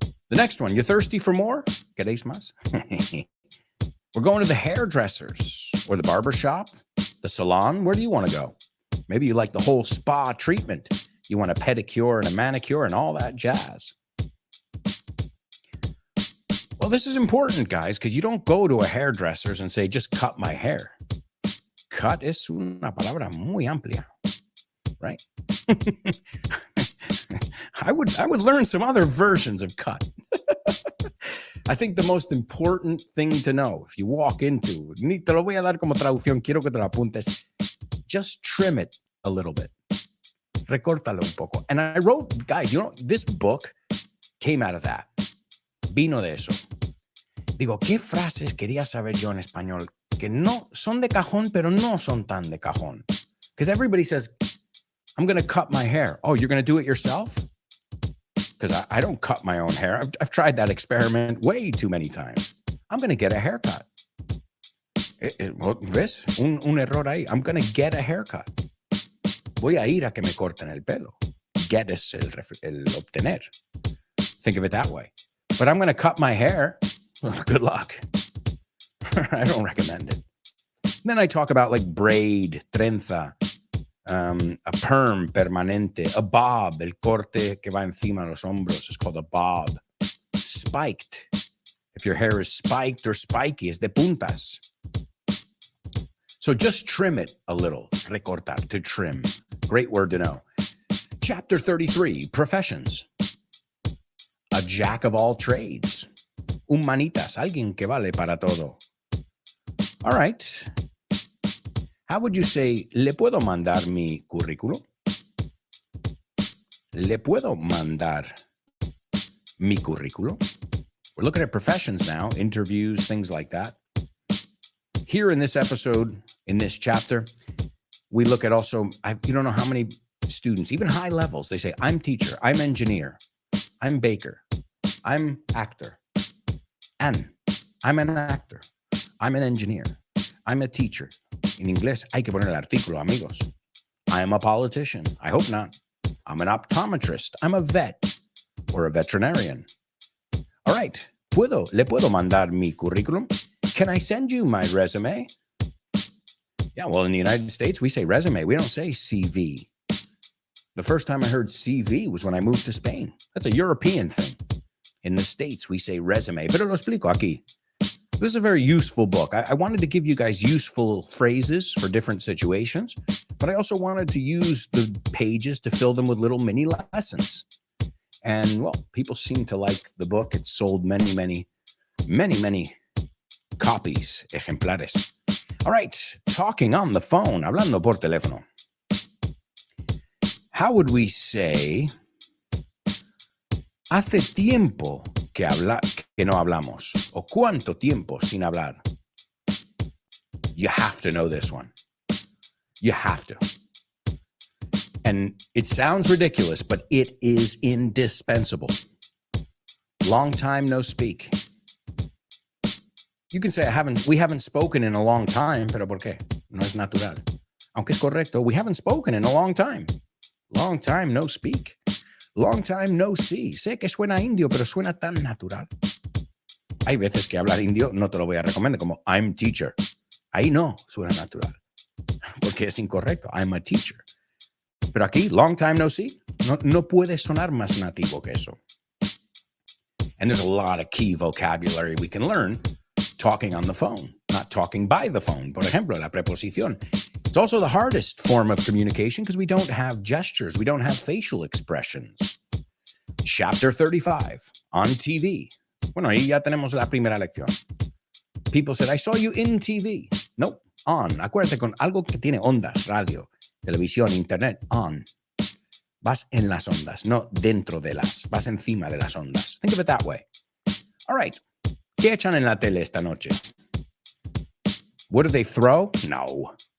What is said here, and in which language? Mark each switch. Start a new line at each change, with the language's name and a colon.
English: The next one, you're thirsty for more?
Spanish: ¿Queréis más?
English: We're going to the hairdressers or the barber shop, the salon. Where do you want to go? Maybe you like the whole spa treatment. You want a pedicure and a manicure and all that jazz. Well, this is important, guys, because you don't go to a hairdresser's and say, just cut my hair.
Spanish: Cut es una palabra muy amplia,
English: right? I would learn some other versions of cut. I think the most important thing to know, if you walk into,
Spanish: ni te lo voy a dar como traducción, quiero que te lo apuntes,
English: just trim it a little bit.
Spanish: Recórtalo un poco.
English: And I wrote, guys, this book came out of that.
Spanish: Vino de eso. Digo, ¿qué frases quería saber yo en español que no son de cajón, pero no son tan de cajón?
English: Because everybody says, I'm going to cut my hair. Oh, you're going to do it yourself? Because I don't cut my own hair. I've tried that experiment way too many times. I'm going to get a haircut.
Spanish: ¿Ves? Un error ahí.
English: I'm going to get a haircut.
Spanish: Voy a ir a que me corten el pelo.
English: Get
Spanish: es el obtener.
English: Think of it that way. But I'm going to cut my hair. Well, good luck. I don't recommend it. Then I talk about like braid, trenza, a perm permanente, a bob,
Spanish: el corte que va encima de los hombros
English: is called a bob. Spiked. If your hair is spiked or spiky,
Spanish: es de puntas.
English: So just trim it a little. Recortar, to trim. Great word to know. Chapter 33, professions. A jack of all trades.
Spanish: Un manitas, alguien que vale para todo.
English: All right. How would you say,
Spanish: ¿le puedo mandar mi currículo? ¿Le puedo mandar mi currículo?
English: We're looking at professions now, interviews, things like that. Here in this episode, in this chapter, we look at also, you don't know how many students, even high levels, they say, I'm teacher, I'm engineer, I'm baker, I'm actor, and I'm an actor, I'm an engineer, I'm a teacher.
Spanish: En inglés hay que poner el artículo, amigos.
English: I'm a politician. I hope not. I'm an optometrist. I'm a vet or a veterinarian. All right.
Spanish: ¿Le puedo mandar mi currículum?
English: Can I send you my resume? Yeah, well, in the United States, we say resume. We don't say CV. The first time I heard CV was when I moved to Spain. That's a European thing. In the States, we say resume.
Spanish: Pero lo explico aquí.
English: This is a very useful book. I wanted to give you guys useful phrases for different situations, but I also wanted to use the pages to fill them with little mini lessons. And, well, people seem to like the book. It's sold many, many, many, many copies, ejemplares. All right, talking on the phone,
Spanish: hablando por teléfono.
English: How would we say,
Spanish: hace tiempo que no hablamos, o cuánto tiempo sin hablar?
English: You have to know this one. You have to. And it sounds ridiculous, but it is indispensable. Long time no speak. You can say, we haven't spoken in a long time,
Spanish: pero ¿por qué? No es natural. Aunque es correcto,
English: we haven't spoken in a long time. Long time no speak. Long time no see.
Spanish: Sé que suena indio, pero suena tan natural. Hay veces que hablar indio no te lo voy a recomendar, como
English: I'm teacher.
Spanish: Ahí no suena natural, porque es incorrecto.
English: I'm a teacher.
Spanish: Pero aquí,
English: long time no see,
Spanish: no puede sonar más nativo que eso.
English: And there's a lot of key vocabulary we can learn talking on the phone, not talking by the phone.
Spanish: Por ejemplo, la preposición.
English: It's also the hardest form of communication because we don't have gestures. We don't have facial expressions. Chapter 35, on TV.
Spanish: Bueno, ahí ya tenemos la primera lección.
English: People said, I saw you in TV. Nope, on.
Spanish: Acuérdate con algo que tiene ondas, radio, televisión, internet, on. Vas en las ondas, no dentro de las. Vas encima de las ondas.
English: Think of it that way. All right.
Spanish: ¿Qué echan en la tele esta noche?
English: What do they throw?
Spanish: No.